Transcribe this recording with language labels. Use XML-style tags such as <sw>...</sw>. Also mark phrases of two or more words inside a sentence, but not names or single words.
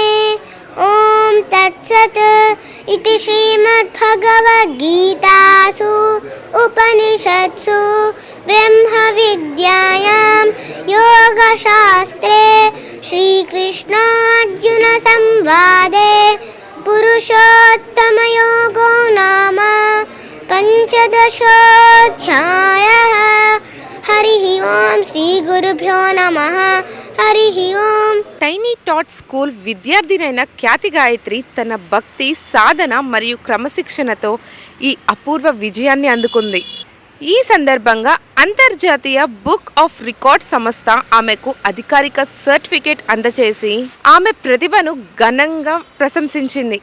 <sa>ॐ तत्सत् इति श्रीमद्भगवद्गीतासु उपनिषत्सु ब्रह्मविद्यायां योगशास्त्रे श्रीकृष्णार्जुनसंवादे पुरुषोत्तमयोगो नाम पंचदशोऽध्यायः. हरिः ओं శ్రీగురుభ్యో నమః. హరిః ఓం.</sa> <te>టైనీ టాట్ స్కూల్ విద్యార్థినైన ఖ్యాతి గాయత్రి తన భక్తి సాధన మరియు క్రమశిక్షణతో ఈ అపూర్వ విజయాన్ని అందుకుంది. ఈ సందర్భంగా అంతర్జాతీయ బుక్ ఆఫ్ రికార్డ్ సంస్థ ఆమెకు అధికారిక సర్టిఫికేట్ అందజేసి ఆమె ప్రతిభను ఘనంగా ప్రశంసించింది.</te>